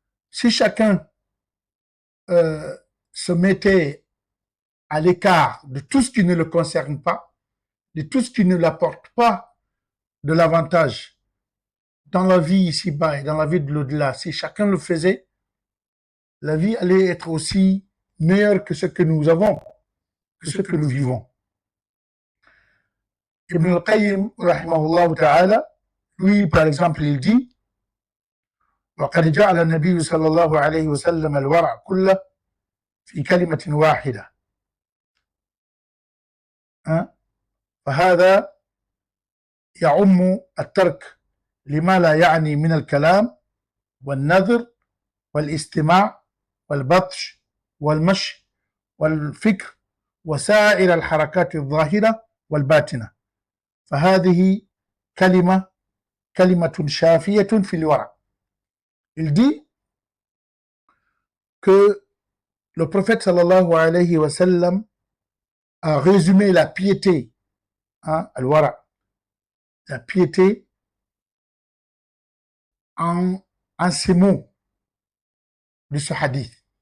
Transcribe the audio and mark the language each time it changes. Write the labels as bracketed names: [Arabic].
[French] Si chacun se mettait à l'écart de tout ce qui ne le concerne pas, de tout ce qui ne l'apporte pas de l'avantage dans la vie ici-bas et dans la vie de l'au-delà, si chacun le faisait, la vie allait être aussi meilleure que ce que nous avons, que ce que nous vivons. Ibn al-Qayyim, rahimahullah ta'ala, lui, par exemple, il dit [Arabic] وقد جعل النبي صلى الله عليه وسلم الورع كله في كلمة واحدة فهذا يعم الترك لما لا يعني من الكلام والنذر والاستماع والبطش والمشي والفكر وسائر الحركات الظاهرة والباطنة فهذه كلمة شافية في الورع. [French] Il dit que le prophète sallallahu alayhi wa sallam a résumé la piété, al-wara, la piété en ces mots de ce hadith.